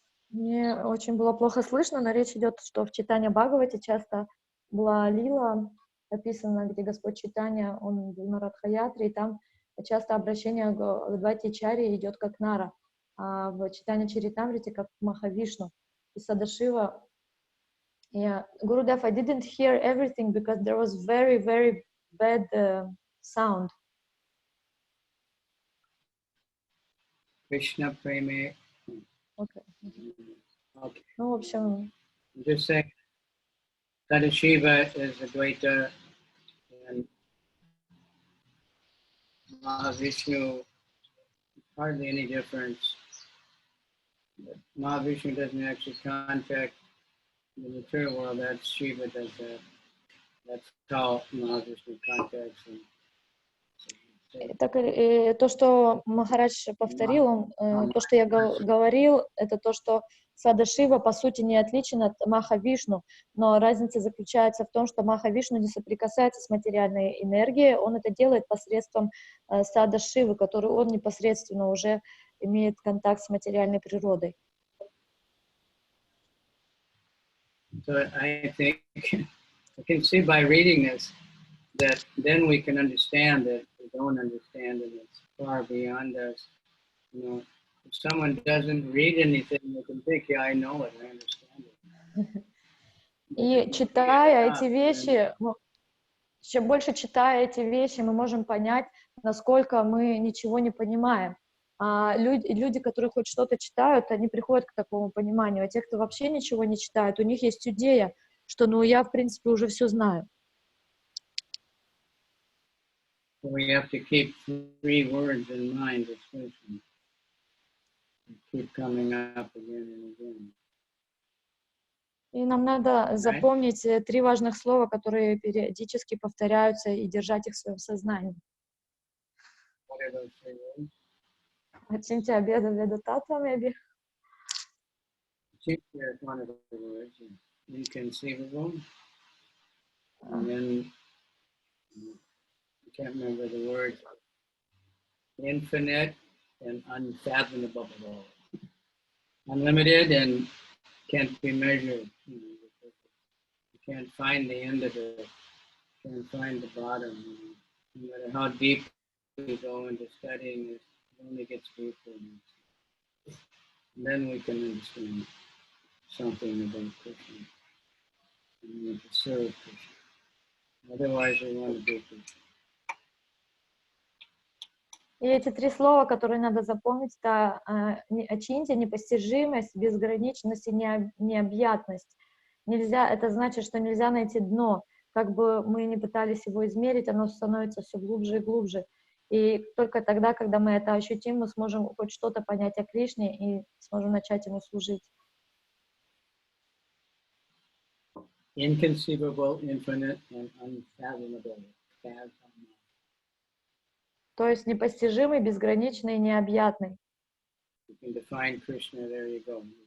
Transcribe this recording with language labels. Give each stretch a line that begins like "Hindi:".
Russian: Мне очень было плохо слышно, но речь идет, что в Чайтанья Бхагавате часто была Ади-лила описана, где Господь Чайтанья, он был на Радха-ятре, и там часто обращение к Адвайте Ачарьи идет как Нара, а в Чайтанья-чаритамрите как Махавишну. И Садашива...
English: Yeah, Gurudev, I didn't hear everything because there was very, very bad sound. Krishna Preme. Okay. Okay.
Russian: Ну, в общем...
English: I'm just saying, Sadashiva is Advaita, and Mahavishnu, hardly any difference. But Mahavishnu doesn't actually contact In the material world, that's Shiva does that. That's how Mahakrishna contacts him.
Russian: Так, то, что Махарадж повторил, то, что я говорил, это то, что Садашива, по сути, не отличен от Маха-Вишну, но разница заключается в том, что Маха-Вишну не соприкасается с материальной энергией, он это делает посредством Садашивы, который он непосредственно уже имеет контакт с материальной природой.
English: So I think I can see by reading this that then we can understand that we don't understand and it's far beyond us. You know, if someone doesn't read anything, they can think, yeah, I know it, I understand it.
Russian: И читая эти вещи, чем больше читая эти вещи, мы можем понять, насколько мы ничего не понимаем. А люди, которые хоть что-то читают, они приходят к такому пониманию. А те, кто вообще ничего не читают, у них есть идея, что ну я, в принципе, уже все знаю.
English: We have to keep 3 words in mind, especially. Keep coming up again and again.
Russian: И нам надо запомнить 3 важных слова, которые периодически повторяются, и держать их в своем сознании.
English: What are those 3 words?
Sanskrit: Ачинтя обеда веда татва,
English: maybe. Achintya is one of the words, inconceivable. And then I can't remember the word. Infinite and unfathomable. Unlimited and can't be measured. You can't find the end of it. You can't find the bottom. No matter how deep you go into studying it, it only gets deeper. And then we can understand something about Krishna. And we want to serve Krishna. Otherwise, we want to be Krishna.
Russian: И эти 3 слова, которые надо запомнить, это ачинтя, непостижимость, безграничность и необъятность. Нельзя, это значит, что нельзя найти дно. Как бы мы ни пытались его измерить, оно становится все глубже и глубже. И только тогда, когда мы это ощутим, мы сможем хоть что-то понять о Кришне и сможем начать ему служить.
English: Inconceivable, infinite, and unfathomable.
Russian: То есть непостижимый, безграничный и необъятный.
English: You can define Krishna, there you go.